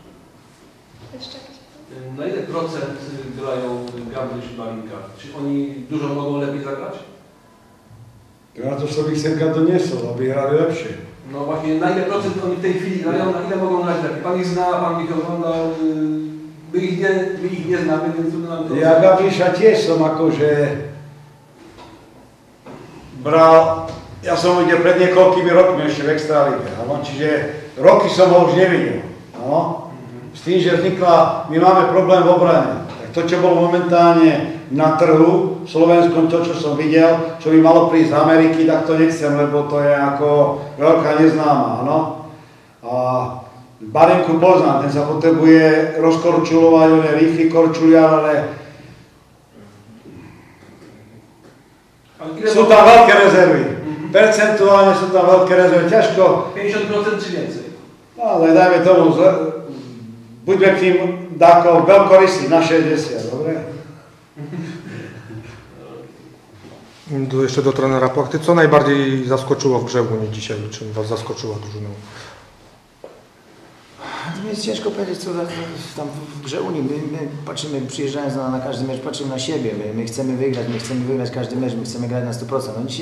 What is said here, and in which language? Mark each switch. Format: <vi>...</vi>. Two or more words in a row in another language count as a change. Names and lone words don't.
<pl>Na ile procent grają Gabriel i Malinka? Czy oni dużo mogą lepiej zagrać? Na to sobie Senka doniesą, aby grali lepsze. No właśnie, na ile procent oni w tej chwili grają, na ile mogą grać lepiej? Pan ich zna, pan ich oglądał, my ich nie znamy, więc trudno nam to...</pl> <sk>Ja Gabriša tiež som akože bral, ja som ho videl pred niekoľkými rokmi ešte v Extralíge, čiže roky som ho už nevidel. No? S tým, že vznikla, my máme problém v obrane. Tak to, čo bolo momentálne na trhu v Slovenskom, to, čo som videl, čo by malo prísť z Ameriky, tak to nechcem, lebo to je ako veľká neznáma, áno. A Barinku poznám, ten sa potrebuje rozkorčulovať, on je rýchly korčuliar, ale sú tam veľké rezervy. Percentuálne sú tam veľké rezervy, ťažko.</sk> <pl>50% czy więcej?</pl> <sk>No, ale dajme tomu, buďme k ním dáko veľkorysí na 60, dobre?</sk> <pl>Jeszcze do trenera Płachty. Co najbardziej zaskoczyło w grze Unii dzisiaj? Czym was zaskoczyła drużyna? To jest ciężko powiedzieć, co tam w grze Unii. My patrzymy, przyjeżdżając na każdy mecz, patrzymy na siebie. My chcemy wygrać każdy mecz, my chcemy grać na 100%.</pl>